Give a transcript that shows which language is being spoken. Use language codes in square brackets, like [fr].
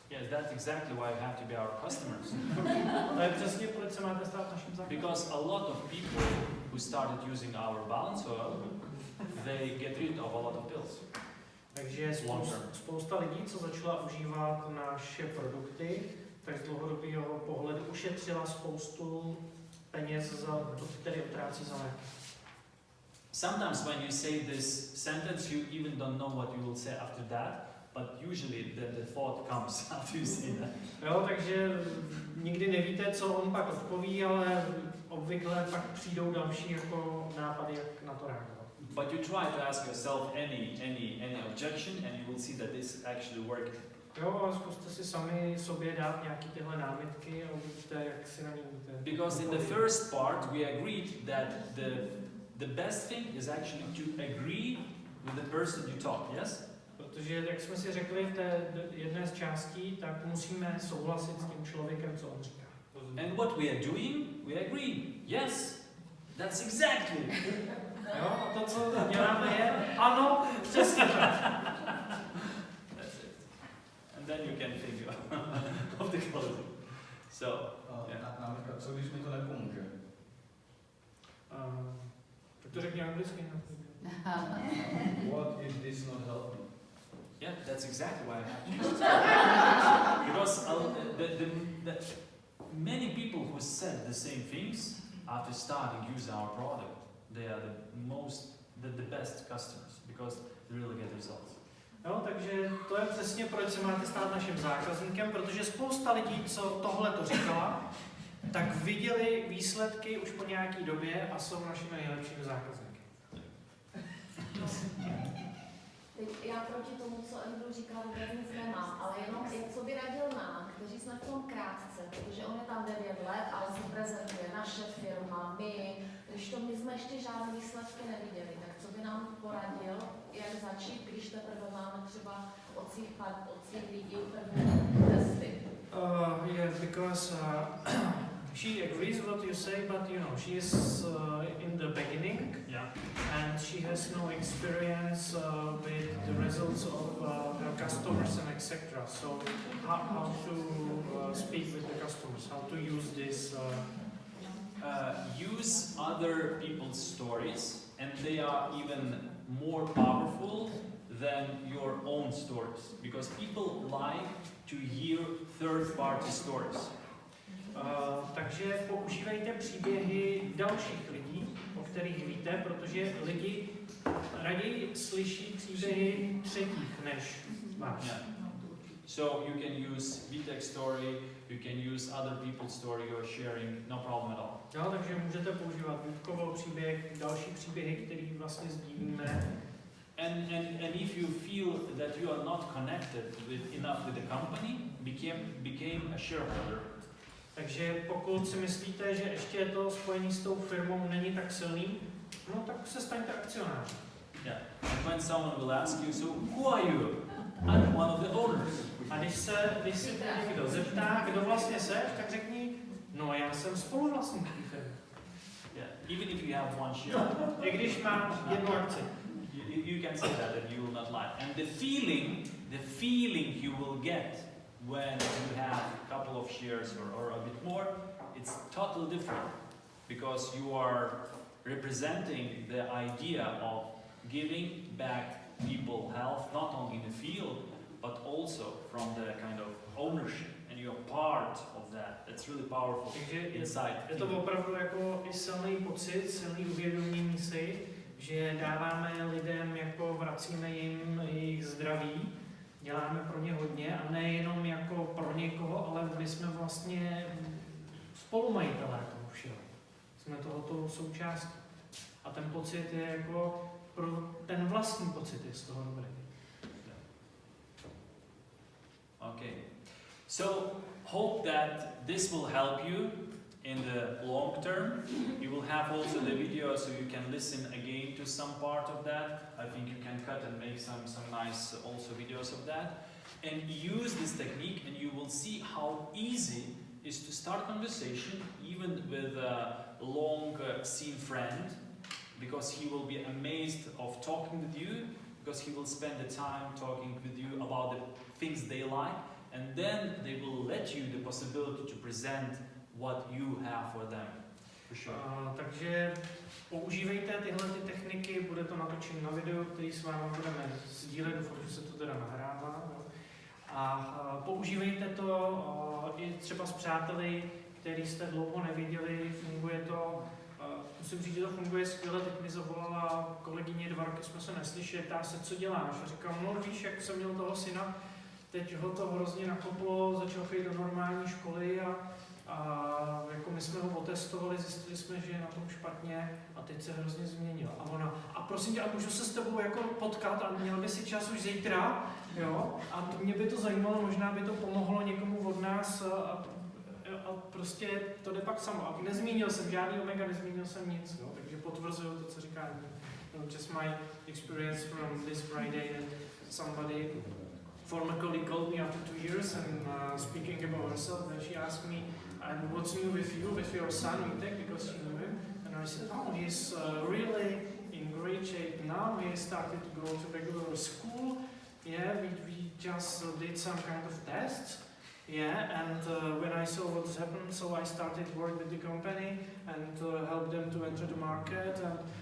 [en] Yes, that's exactly why you have to be our customers. [cs] To je přesně, proč se máte stát naším zákazníkem. [en] Because a lot of people who started using our balance oil, they get rid of a lot of pills. [cs] Takže spousta lidí, co začala užívat naše produkty, tak z dlouhodobého pohledu ušetřila spoustu peněz, které utrácí za léky. [en] Sometimes when you say this sentence, you even don't know what you will say after that, but usually the thought comes after you say that. [cs] Jo, takže nikdy nevíte, co on pak odpoví, ale obvykle pak přijdou další jako nápady, jak na to reagovat. [en] But you try to ask yourself any objection and you will see that this actually working. [cs] Jo, a zkuste si sami sobě dát nějaký tyhle námitky a uvidíte, jak si na ně můžete. [en] Because in the first part we agreed that the best thing is actually to agree with the person you talk, yes? [cs] Protože, jak jsme si řekli v té jedné z částí, tak musíme souhlasit s tím člověkem, co on říká. [en] And what we are doing, we agree. Yes, that's exactly. [cs] Jo, a to, co děláme, je ano, přesně tak. [en] That's it. And then you can think of the closing. So, [cs] Námitka, co když mi to nepomůže? Tak to řekni anglicky. [en] What if this not helping? Yeah, that's exactly why I have to use it. Because the many people who said the same things after starting using our product, they are the best customers because they really get results. [cs] No, takže to je přesně, proč se máte stát naším zákazníkem, protože spousta lidí, co tohle to říkala, tak viděli výsledky už po nějaký době a jsou našimi nejlepšími zákazníky. Teď já proti tomu, co Andrew říkal, vůbec nic nemám, ale jenom co by radil nám, kteří jsme v tom krátce, protože on je tam 9 let, ale se prezentuje naše firma, když to my jsme ještě žádné výsledky neviděli, tak co by nám poradil, jak začít, když teprve máme třeba od svých lidí první testy? [en] Yeah, because she agrees what you say, but you know, she is in the beginning, Yeah. and she has no experience with the results of her customers and etc. So how to speak with the customers, how to use this. Use other people's stories, and they are even more powerful than your own stories, because people like to hear third-party stories. [cs] Takže používejte příběhy dalších lidí, o kterých víte, protože lidi raději slyší příběhy třetích než váš. [en] Yeah. So you can use VTech story, you can use other people's story you're sharing, no problem at all. [cs] No, takže můžete používat Vítkovou příběh, další příběhy, které vlastně sdílíme. [en] And if you feel that you are not connected enough with the company, became a shareholder. [cs] Takže pokud si myslíte, že ještě to spojení s tou firmou není tak silný, no tak se staňte akcionářem. [en] Yeah. And when someone will ask you, so who are you? I'm one of the owners. [cs] A když si tě někdo zeptá, kdo vlastně seš, tak řekni, no já jsem spoluvlastník té firmy. [en] Yeah. Even if you have one share. [cs] I když máš jednu akci. [en] You can say that and you will not lie. And the feeling you will get when you have a couple of shares or a bit more, it's totally different because you are representing the idea of giving back people health, not only in the field, but also from the kind of ownership, and you're part of that. That's really powerful. [cs] Takže [en] inside. [cs] Je to opravdu jako i silný pocit, silný uvědomění si, že dáváme lidem, jako vracíme jim jejich zdraví, děláme pro ně hodně a nejenom jako pro někoho, ale my jsme vlastně spolumajitelé toho všeho. Jsme tohoto součástí. A ten pocit je jako, ten vlastní pocit je z toho dobrý. [en] Okay. So, hope that this will help you in the long term. You will have also the video so you can listen again to some part of that. I think you can cut and make some nice also videos of that. And use this technique and you will see how easy it is to start conversation even with a long seen friend, because he will be amazed of talking with you, because he will spend the time talking with you about the things they like, and then they will let you the possibility to present what you have for them. For sure. [cs] Takže používejte tyhle ty techniky, bude to natočeno na video, který s vámi budeme sdílet, doufám, že se to teda nahrává. No. A používejte to i třeba s přáteli, který jste dlouho neviděli, funguje to. Musím říct, že to funguje skvěle, teď mi zavolala kolegyně 2 roky, jsme se neslyšeli, ptá se, co děláš. A říkám, no víš, jak jsem měl toho syna, teď ho to hrozně nakoplo, začal chodit do normální školy a jako my jsme ho otestovali, zjistili jsme, že je na tom špatně a teď se hrozně změnil. A ona, a prosím tě, a můžu se s tebou jako potkat a měl by si čas už zítra, jo? A mě by to zajímalo, možná by to pomohlo někomu od nás a prostě to jde pak samo. A nezmínil jsem žádný omega, nezmínil jsem nic, jo? Takže potvrzuju to, co říká. [en] Just my experience from this Friday that somebody, former colleague called me after 2 years and speaking about herself, and she asked me, and what's new with you, with your son, Vitek, because she knew him, and I said, oh, he's really in great shape now, he started to go to regular school, yeah, we just did some kind of tests, yeah, and when I saw what's happened, so I started work with the company and helped them to enter the market, and